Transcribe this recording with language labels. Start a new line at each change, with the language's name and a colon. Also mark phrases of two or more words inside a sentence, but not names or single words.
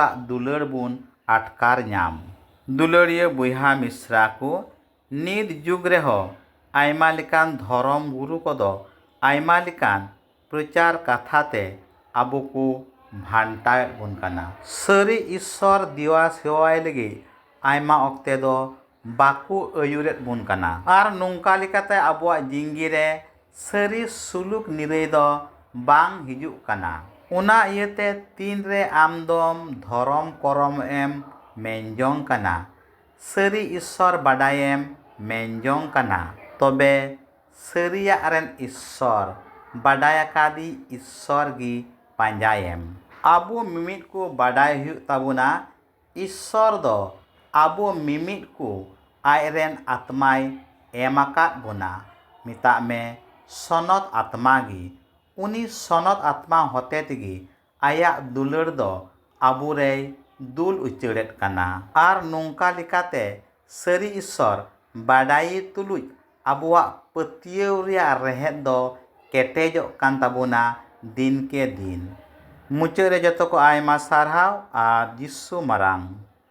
Santali: दुलड़ बुन आटकार नाम दुलड़िया बुइहा मिश्रा को नित जुग रे हो आयमा लेकान धर्म गुरु को दो आयमा लेकान प्रचार कथाते आबु को भांटाय बुन काना सरी ईश्वर दिवा सेवाय लगी आयमा ओक्ते दो बाकु अयुरेत बुन काना आर नुंका लिकाते आबुआ जिंगी रे सरी सुलुक निरय दो बांग हिजुक काना उना इयते तीन रे आमदम धर्म करम एम मेनजोंग काना सरी ईश्वर बाडायेम मेनजोंग काना तबे सरिया रेन ईश्वर बाडायाकादी ईश्वर गी पांजायेम आबु मिमिट को बाडाय हुयुग ताबुना ईश्वर दो आबु मिमिट को आयरेन आत्माय एमाकाद बुना मिता में सनत आत्मा गी उनी सनत आत्मा होते तगी आया दुलड़ दो आबु रे दुल उचड़ेत काना आर नोंका लिकाते सरी ईश्वर बाडाई तुलुज आबुआ पतियव रिया रेहेद दो केटेजो कान ताबुना दिन के दिन मुचाद रे जतो को आयमा सारहाव आर जिसु मारांग।